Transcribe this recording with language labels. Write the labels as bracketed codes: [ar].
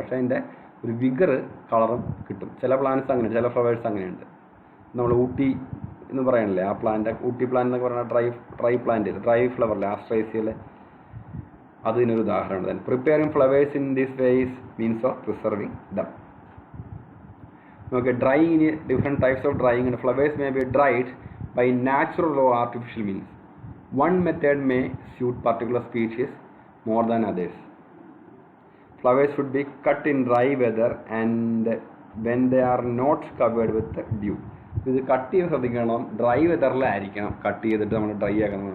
[ml] പക്ഷേ അതിൻ്റെ ഒരു വിഗർ കളറും കിട്ടും. ചില പ്ലാന്റ്സ് അങ്ങനെ, ചില ഫ്ലവേഴ്സ് അങ്ങനെയുണ്ട്. നമ്മൾ ഊട്ടി എന്ന് പറയണില്ലേ, ആ പ്ലാന്റ്, ഊട്ടി പ്ലാന്റ് എന്നൊക്കെ പറഞ്ഞാൽ ഡ്രൈ പ്ലാന്റ്, ഡ്രൈ ഫ്ലവറിലെ ആസ്ട്രേസിയയിലെ, അതിനൊരു ഉദാഹരണം. [en] Then preparing flowers in this ways means of preserving them. Okay, drying in different types of drying, and flowers may be dried by natural or artificial means. One method may suit particular species more than others. Flowers should be cut in dry weather and when they are not covered with dew. [ml] ഇത് cut ചെയ്ത് ശ്രദ്ധിക്കണം, dry വെതറിലായിരിക്കണം cut ചെയ്തിട്ട് നമ്മൾ dry ആക്കണം.